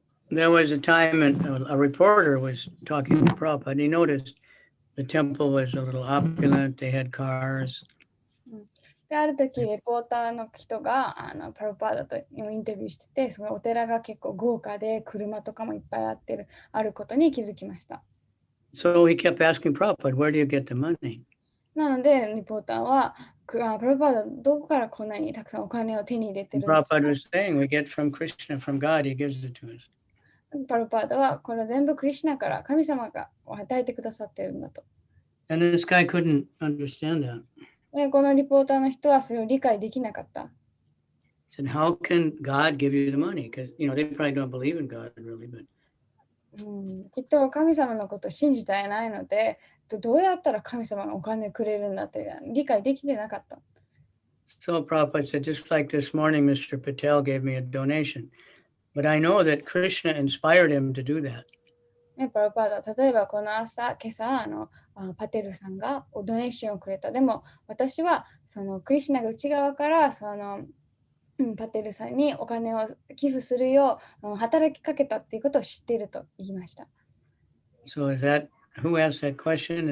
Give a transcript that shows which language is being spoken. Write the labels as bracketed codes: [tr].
[en] There was a time a reporter was talking to Prabhupada, and he noticed the temple was a little opulent, they had cars. [ja] で、ある時、レポーターの人がプラブパーダとインタビューしてて、そのお寺が結構豪華で、車とかもいっぱいあることに気づきました。 [en] So he kept asking Prabhupada, where do you get the money? [ja] なので、リポーターは、プラブパーダ、どこからこんなにたくさんお金を手に入れて [en] And [ja] るんですか？ [en] Prabhupada was saying, we get from Krishna, from God, he gives it to us. [ja] プラブパーダは、これは全部クリシュナから神様が与えてくださっているんだと。 [en] And this guy couldn't understand that. [ja] で、このリポーターの人はそれを理解できなかった。 [en] He said, how can God give you the money? Because, they probably don't believe in God really, but [ja] きっと神様のことを信じていないので、どうやったら神様がお金くれるんだって理解できてなかった。 [en] so Prabhupada said, just like this morning, Mr. Patel gave me a donation, but I know that Krishna inspired him to do that. [ja] ね、プラブパーダ、例えばこの今朝パテルさんがドネーションをくれた。でも私はそのクリシュナが内側からパテルさんにお金を寄付するよう働きかけたっていうことを知っていると言いました。 [en] So who asked that question?